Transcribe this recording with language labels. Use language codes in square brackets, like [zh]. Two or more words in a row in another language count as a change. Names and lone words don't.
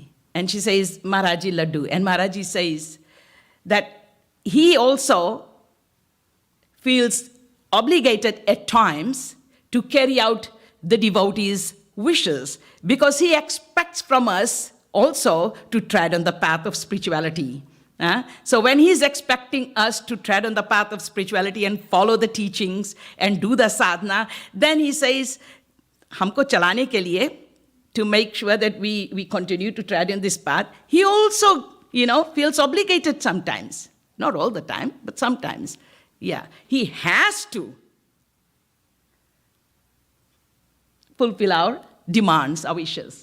[en] And she says, Maharaji, laddu. And Maharaji says that he also feels obligated at times to carry out the devotees' wishes because he expects from us also to tread on the path of spirituality. So when he's expecting us to tread on the path of spirituality and follow the teachings and do the sadhana, then he says, [hi] हमको चलाने के लिए, [en] to make sure that we continue to tread on this path, he also, feels obligated sometimes. Not all the time, but sometimes. Yeah, he has to fulfill our demands, our wishes.